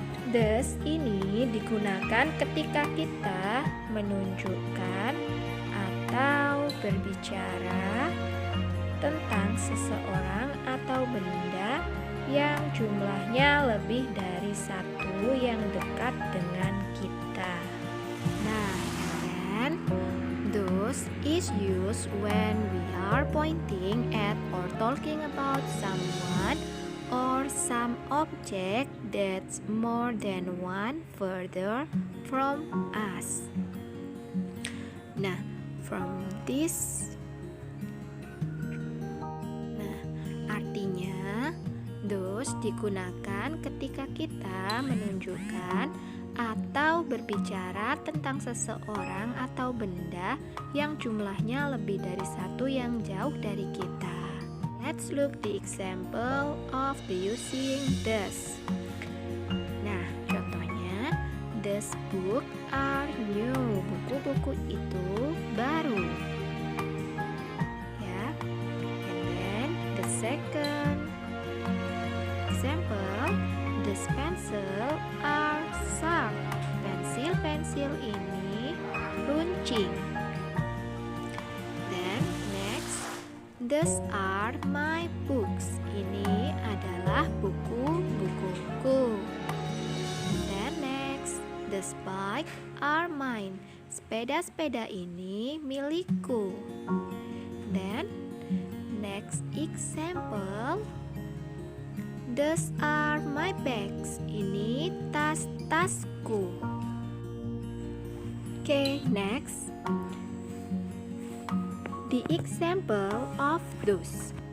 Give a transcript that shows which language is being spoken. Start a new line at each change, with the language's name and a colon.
Indonesian: Thus ini digunakan ketika kita menunjukkan atau berbicara tentang seseorang atau benda yang jumlahnya lebih dari satu yang dekat dengan kita.
English: Nah, and those is used when we are pointing at or talking about someone or some object that's more than one further from us.
Indonesian: Nah,
English: from this,
Indonesian: artinya those digunakan ketika kita menunjukkan atau berbicara tentang seseorang atau benda yang jumlahnya lebih dari satu yang jauh dari kita.
English: Let's look the example of the using this.
Indonesian: Nah, contohnya,
English: this book are new.
Indonesian: Buku-buku itu baru. Ya.
English: And then the second example, this pencil are sharp.
Indonesian: Pensil ini runcing.
English: Then next, these are my books.
Indonesian: Ini adalah buku-bukuku.
English: Then next, the bike are mine.
Indonesian: Sepeda-sepeda ini milikku.
English: Then next example, these are my bags.
Indonesian: Ini tas-tasku.
English: Okay, next, the example of those.